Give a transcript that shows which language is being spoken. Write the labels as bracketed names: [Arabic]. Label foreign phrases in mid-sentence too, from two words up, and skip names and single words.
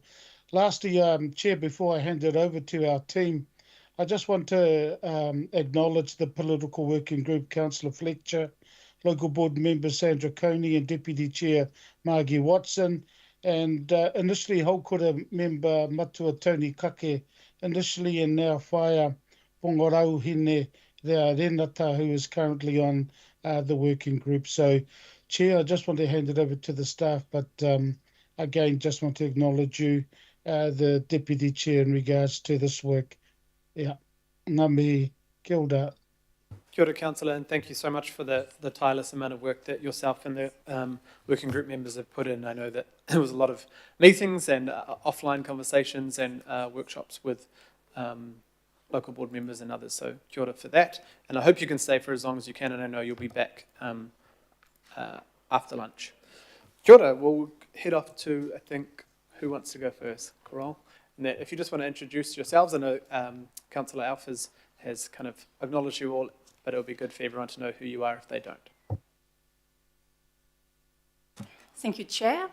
[English] Lastly, Chair, before I hand it over to our team, I just want to acknowledge the political working group, Councillor Fletcher, local board member Sandra Coney and Deputy Chair Margie Watson, and initially Haukura member Matua Tony Kake, initially and now Whaia Pongarau Hine Rea Renata, who is currently on the working group. So, Chair, I just want to hand it over to the staff, but again, just want to acknowledge you, the Deputy Chair, in regards to this work. Yeah, [Māori] ngā mihi, kia ora. Kia ora, [English] Councillor, and thank you so much for the tireless amount of work that yourself and the working group members have put in. I know that there was a lot of meetings and offline conversations and workshops with local board members and others, so [Māori] kia ora [English] for that. And I hope you can stay for as long as you can, and I know you'll be back after lunch. [Māori] Kia ora, [English] we'll head off to, I think, who wants to go first? Coral? And that, if you just want to introduce yourselves, I know Councillor Alf has kind of acknowledged you all, but it'll be good for everyone to know who you are if they don't. Thank you, Chair.